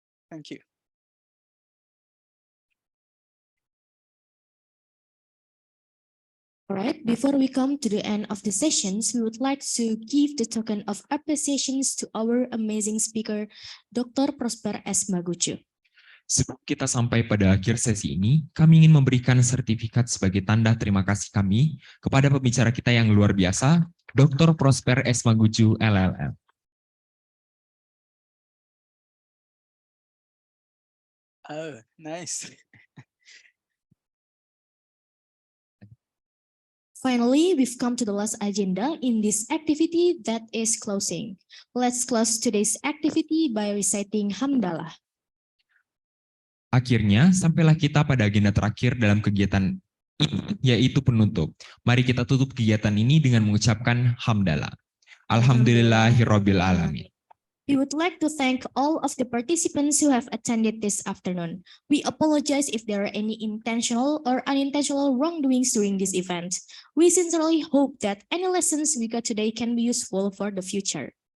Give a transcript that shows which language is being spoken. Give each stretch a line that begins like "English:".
English: Thank you. All right, before we come to the end of the sessions, we would like to give the token of appreciations to our amazing speaker, Dr. Prosper S. Maguchu.
Indonesian: Sebelum kita sampai pada akhir sesi ini, kami ingin memberikan sertifikat sebagai tanda terima kasih kami kepada pembicara kita yang luar biasa, Dr. Prosper S. Maguchu, LL.M.
English: Oh, nice. Finally, we've come to the last agenda in this activity, that is closing. Let's close today's activity by reciting Hamdalah.
Indonesian: Akhirnya, sampailah kita pada agenda terakhir dalam kegiatan ini, yaitu penutup. Mari kita tutup kegiatan ini dengan mengucapkan hamdalah.
Arabic: Alhamdulillahirabbil alamin.
English: We would like to thank all of the participants who have attended this afternoon. We apologize if there are any intentional or unintentional wrongdoings during this event. We sincerely hope that any lessons we got today can be useful for the future.